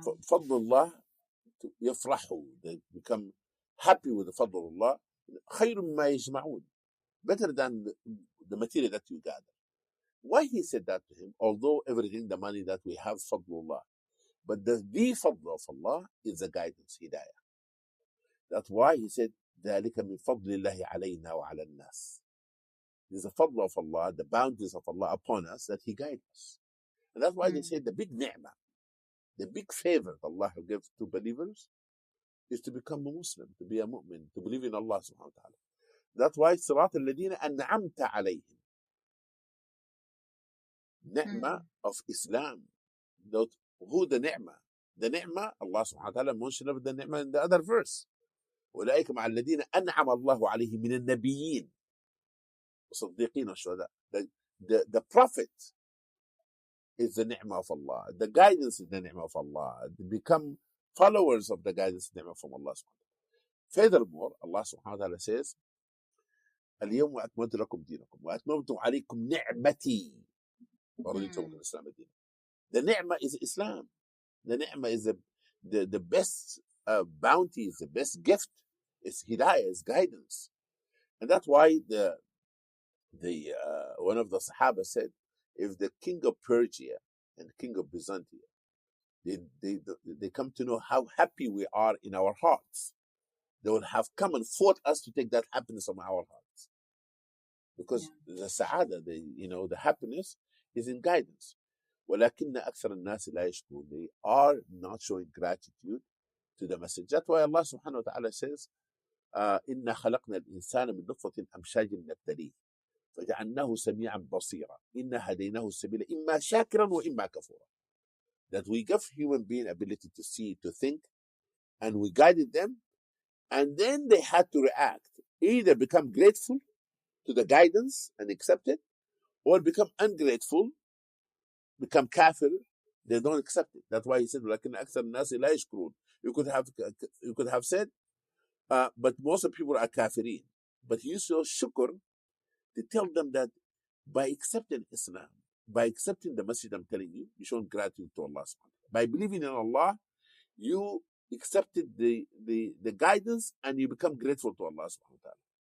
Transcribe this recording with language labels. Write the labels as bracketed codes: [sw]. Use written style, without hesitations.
[ar] فضل الله يفرحوا. [en] They become happy with the فضل الله. [ar] خير مما يجمعون. [en] Better than the material that you gather. Why he said that to him? Although everything, the money that we have, fadlullah. But the fadl of Allah is the guidance, hidayah. That's why he said, [ar] ذَلِكَ مِنْ فَضْلِ اللَّهِ عَلَيْنَا وَعَلَى النَّاسِ. [en] There's the fadl of Allah, the bounties of Allah upon us, that He guides us. And that's why they say the big ni'mah, the big favor that Allah gives to believers is to become a Muslim, to be a mu'min, to believe in Allah subhanahu wa ta'ala. That's why [ar] صِرَاطَ الَّذِينَ أَنْعَمْتَ عَلَيْهِمْ. [en] Ni'mah of Islam. Who the ni'mah? The ni'mah, Allah subhanahu wa ta'ala mentioned the ni'mah in the other verse. [ar] أولئك مع الذين أنعم الله عليهم من النبيين والصديقين والشهداء. [en] The prophet is the ni'mah of Allah. The guidance is the ni'mah of Allah. They become followers of the guidance ni'mah from Allah subhanahu wa ta'ala. Furthermore, Allah subhanahu wa ta'ala says, [ar] اليوم أكملت لكم دينكم وأتممت عليكم نعمتي ورضيت لكم الإسلام دينا. [en] The ni'mah is Islam. The ni'mah is the best bounty, is the best gift. It's hidayah, it's guidance. And that's why the one of the Sahaba said, if the king of Persia and the king of Byzantium, they come to know how happy we are in our hearts, they would have come and fought us to take that happiness from our hearts. Because the sa'ada, the happiness is in guidance. [ar] ولكن أكثر الناس لا يشكرون. [en] They are not showing gratitude to the message. That's why Allah subhanahu wa ta'ala says, [ar] إنا خلقنا الإنسان من نطفة أمشاج نبتليه فجعلناه سميعا بصيرا إنا هديناه السبيل إما شاكرا وإما كفورا. [en] That we give human being ability to see, to think, and we guided them, and then they had to react. Either become grateful to the guidance and accept it, or become ungrateful, become kafir, they don't accept it. That's why he said, [ar] لكن أكثر الناس لا يشكرون. [en] You could have said, but most of the people are kafirin. But he used to shukr to tell them that by accepting Islam, by accepting the message I'm telling you, you show gratitude to Allah. By believing in Allah, you accepted the guidance and you become grateful to Allah subhanahu wa ta'ala.